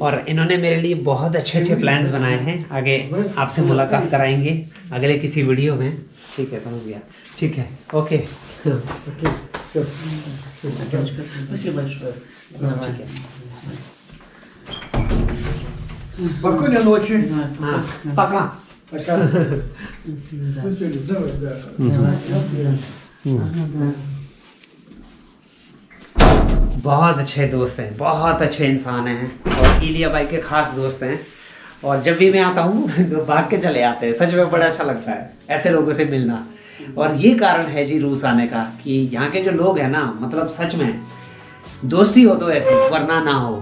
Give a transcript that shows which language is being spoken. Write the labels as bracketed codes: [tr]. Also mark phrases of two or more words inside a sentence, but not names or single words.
[hi] और इन्होंने मेरे लिए बहुत अच्छे अच्छे प्लान्स बनाए हैं। आगे आपसे मुलाकात कराएंगे अगले किसी वीडियो में। ठीक है, समझ गया। ठीक है, ओके। [ru] Спасибо большое. [hi] ठीक है। [ru] Спокойной ночи. [hi] हाँ, पक्का। [ru] Пока. Ну, что, давай, да. [hi] बहुत अच्छे दोस्त हैं, बहुत अच्छे इंसान हैं और इलिया भाई के खास दोस्त हैं। और जब भी मैं आता हूँ तो भाग के चले आते हैं। सच में बड़ा अच्छा लगता है ऐसे लोगों से मिलना। और ये कारण है जी रूस आने का कि यहाँ के जो लोग हैं ना, मतलब सच में दोस्ती हो तो ऐसी, वरना ना हो।